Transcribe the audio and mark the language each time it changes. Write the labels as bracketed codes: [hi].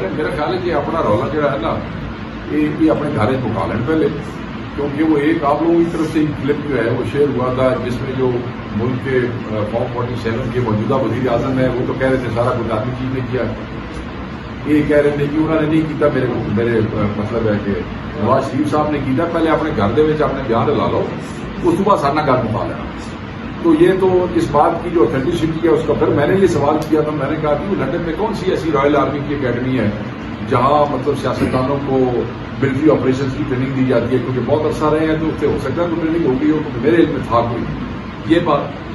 [ur] میرا خیال ہے کہ اپنا رولا جو ہے نا یہ اپنے گھر پکا لیں پہلے، کیونکہ وہ ایک آپ لوگوں کی طرف سے کلپ جو ہے وہ شیئر ہوا تھا جس میں جو ملک کے فارم 47 کے موجودہ وزیر اعظم ہے وہ تو کہہ رہے تھے سارا کچھ آدمی چیز نے کیا. یہ کہہ رہے تھے کہ انہوں نے نہیں کیتا، میرے مطلب ہے کہ نواز شریف صاحب نے کیتا. [pa] پہلے اپنے گھر دے وچ اپنے بیان لا لو، اس صبح سارا گھر پکا لینا. [ur] تو یہ تو اس بات کی جو اتھینٹسٹی ہے اس کا پھر میں نے یہ سوال کیا تھا، میں نے کہا کہ لندن میں کون سی ایسی رائل آرمی کی اکیڈمی ہے جہاں مطلب سیاستدانوں کو ملٹری آپریشن کی ٹریننگ دی جاتی ہے، کیونکہ بہت عرصہ رہے ہیں تو اس سے ہو سکتا ہے تو ٹریننگ ہو گئی ہو، تو میرے علم میں تھا کوئی. یہ بات.